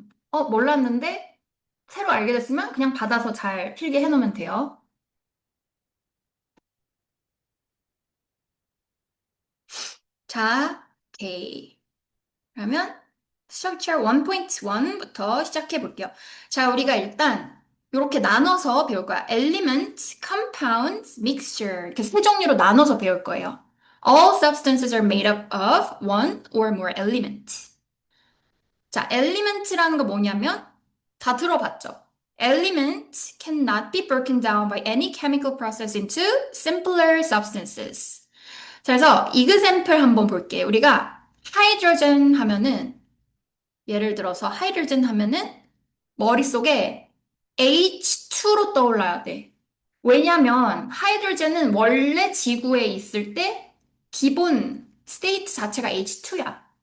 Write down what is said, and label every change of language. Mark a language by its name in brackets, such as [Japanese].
[Korean] 몰랐는데 새로 알게 됐으면 그냥 받아서 잘 필기 해놓으면 돼요. 자, 오케이. 그러면 structure 1.1부터 시작해 볼게요. 자, 우리가 일단 이렇게 나눠서 배울 거야. [English] element, compound, mixture. [Korean] 이렇게 세 종류로 나눠서 배울 거예요. [English] All substances are made up of one or more element. [Korean] 자, element라는 거 뭐냐면 다 들어봤죠? [English] Element cannot be broken down by any chemical process into simpler substances. [Korean] 자, 그래서 example 한번 볼게요. 우리가 hydrogen 하면은 예를 들어서 hydrogen 하면은 머릿속에 H2로 떠올라야 돼. 왜냐면 하이드로젠은 원래 지구에 있을 때 기본 스테이트 자체가 H2야.